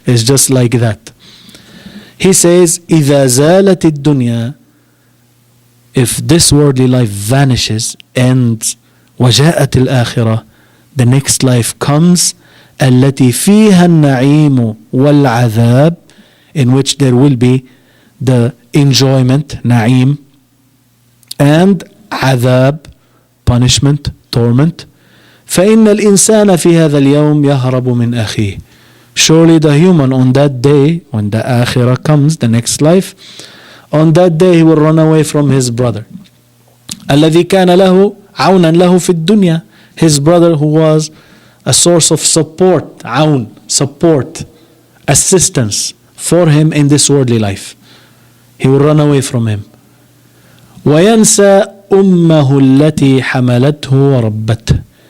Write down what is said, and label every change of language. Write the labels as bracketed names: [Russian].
[English] It's just like that. He says, [Arabic] إِذَا زَالَتِ الدُّنْيَا, [English] if this worldly life vanishes, ends, [Arabic] وَجَاءَتِ الْآخِرَةِ, [English] the next life comes, [Arabic] الَّتِي فِيهَا النَّعِيمُ وَالْعَذَابُ, [English] in which there will be the enjoyment, na'im, and adhab, punishment, torment. [Arabic] فإن الإنسان في هذا اليوم يهرب من أخيه. [English] Surely the human on that day, when the akhirah comes, the next life, on that day he will run away from his brother. [Arabic] الذي كان له عونا له في الدنيا. [English] His brother who was a source of support, عون, support, assistance for him in this worldly life. He will run away from him. [Arabic] وينسى أمه التي حملته وربته.